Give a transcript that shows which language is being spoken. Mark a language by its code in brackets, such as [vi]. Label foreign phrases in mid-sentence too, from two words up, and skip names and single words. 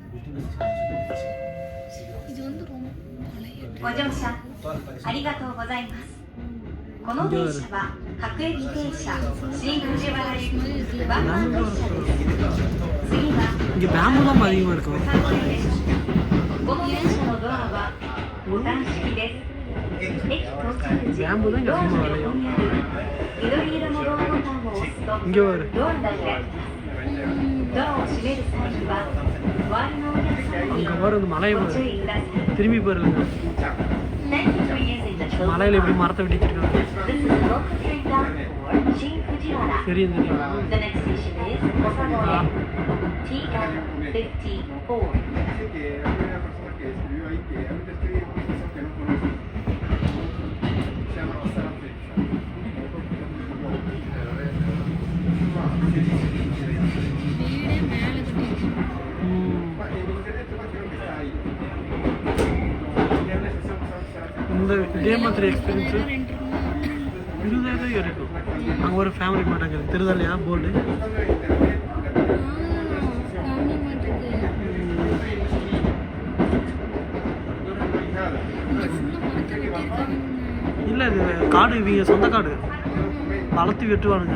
[ja] ご乗車ありがとうございます。この電車は各駅停車新藤原行きワンマン列車です。次は [ta] இங்கே பேம்பு தான் அதிகமாக இருக்கும். [ja] この電車のドアはボタン式です。駅到着時、 [ta] பேம்பு தான் இங்கே [ja] ドア [ta] அதிகமாக [ja] の [ta] விளையும். [ja] 横にある緑色のドアボタンを押すと [ta] இங்கே வரு [ja] ドアが開きます。ドアを閉める際には周りのお客様に [ta] அங்கே வர இந்த மலையை [ja] ご [ta] பாரு. [ja] 注意ください。 [ta] திரும்பி பாருங்க. [en] Thank you for using the Children's [ta] மலையில் எப்படி மரத்தை வெட்டிச்சிருக்காங்க. [en] This is the local train down for Shin Fujiwara. [ta] தெரியும் தெரியும். [en] The next station is Osagoe, TM54. [es] Dice que había una persona que escribió ahí que ahorita estoy en una estación que no conozco. Se llama Osara Flecha. En internet creo que está ahí. [ta] இந்த இதே மாதிரி எக்ஸ்பீரியன்ஸு 20,000 இருக்கும். அங்கே ஒரு ஃபேமிலி மாட்டாங்க திருதலையா போர்டு. இல்லை இது காடு இவங்க சொந்த காடு வளர்த்து வெட்டுவானுங்க.